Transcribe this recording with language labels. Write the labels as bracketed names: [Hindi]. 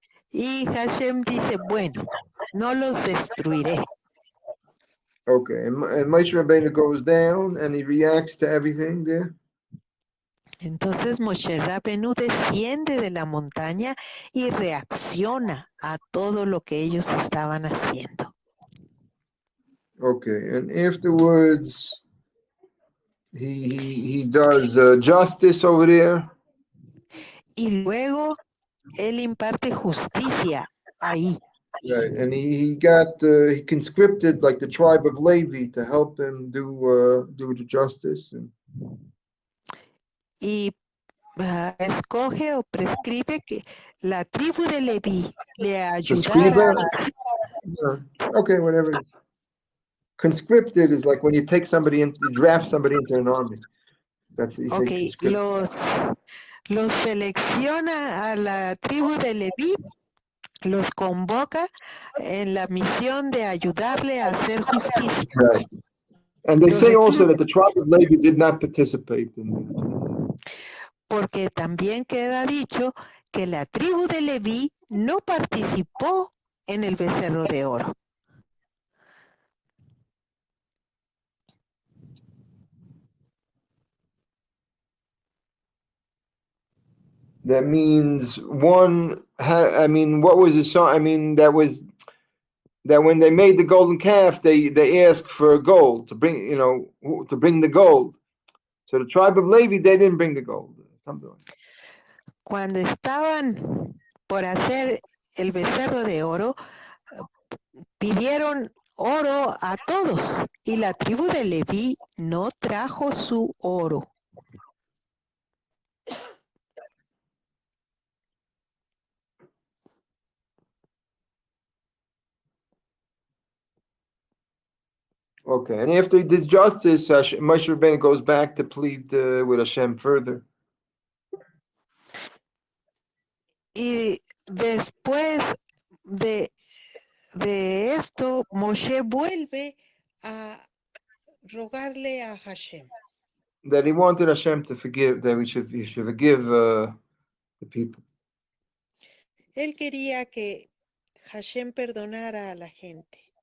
[Spanish] Y Hashem dice, bueno, no los destruiré. [English] Okay, and Moshe Rabbeinu goes down and he reacts to everything there. [Spanish] Entonces Moshe Rabbeinu desciende de la montaña y reacciona a todo lo que ellos estaban haciendo. [English] Okay, and afterwards he does justice over there. [Spanish] Y luego él imparte justicia ahí. [English] Right, and he conscripted like the tribe of Levi to help him do the justice. [Spanish] Y escoge o prescribe que la tribu de Leví le ayudara. [English] Okay, whatever it is. Conscripted is like when you take somebody in, you draft somebody into an army. That's what you say. [Spanish] Ok, los selecciona a la tribu de Leví, los convoca en la misión de ayudarle a hacer justicia. [English] Right. And they say also that the tribe of Levi did not participate in that. [Spanish] Porque también queda dicho que la tribu de Leví no participó en el becerro de oro. [English] That means what was the song? I mean, that when they made the golden calf, they asked for gold to bring the gold. So the tribe of Levi, they didn't bring the gold. Something like that. [Spanish] Cuando estaban por hacer el becerro de oro, pidieron oro a todos y la tribu de Leví no trajo su oro. [English] Okay, and after he did justice, Moshe Rabbeinu goes back to plead with Hashem further. [Spanish] Y después de esto, Moshe vuelve a rogarle a Hashem. [English] That he wanted Hashem to forgive, that he should forgive the people. [Spanish] Él quería que Hashem perdonara a la gente.